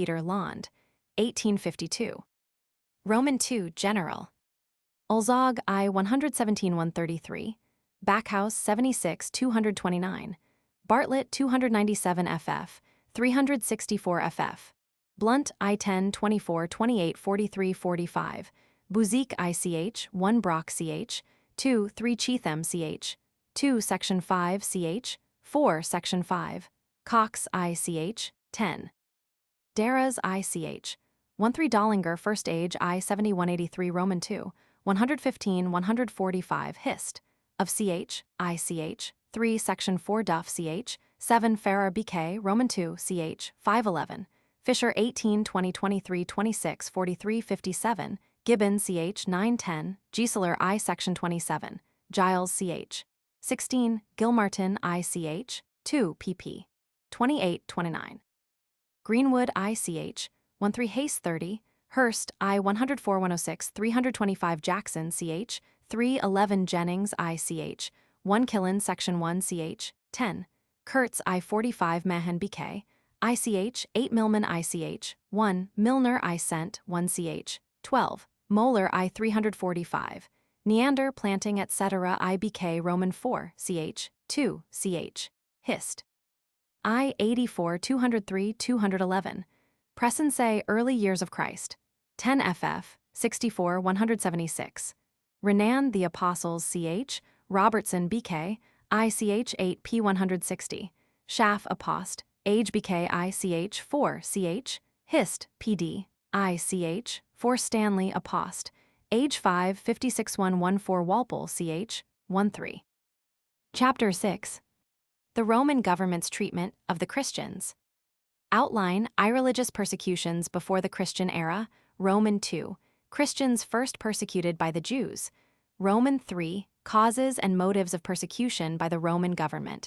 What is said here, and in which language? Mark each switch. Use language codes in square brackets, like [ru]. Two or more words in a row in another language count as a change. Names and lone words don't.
[en] Peter. Lond, 1852. Roman II General. Ulzog I 117-133. Backhouse 76-229. Bartlett 297 FF, 364 FF. Blunt I-10 24 28 43 45. Bouzique ICH 1 Brock CH, 2 3 Cheatham CH, 2 Section 5 CH, 4 Section 5. Cox ICH 10. Darras ICH 13 Dollinger First Age I 7183 Roman 2, 115 145 Hist. Of CH, ICH, 3 Section 4 Duff CH, 7 Farrar BK Roman 2 CH, 511. Fisher 18 20 23 26 43 57. Gibbon CH 910. Giesler I Section 27. Giles CH. 16. Gilmartin ICH, 2 pp. 28 29. Greenwood ICH, 13 Haste 30. Hurst I 104 106 325 Jackson CH, 3 11 Jennings ICH, 1 Killen Section 1 CH, 10. Kurtz I 45 Mahan BK, ICH, 8 Millman ICH, 1 Milner I Cent 1 CH, 12. Moeller I 345. Neander Planting etc. IBK Roman 4 CH, 2 CH. Hist. I 84 203 211. Pressensey Early Years of Christ. 10 FF, 64 176. Renan the Apostles CH, Robertson BK, ICH 8 P 160. Schaff Apost, Age BK ICH 4 CH, Hist PD, ICH 4 Stanley Apost, Age 5 56 114 Walpole CH 13. Chapter 6. The Roman government's treatment of the Christians. Outline: Irreligious persecutions before the Christian era. Roman 2. Christians first persecuted by the Jews. Roman 3. Causes and motives of persecution by the Roman government.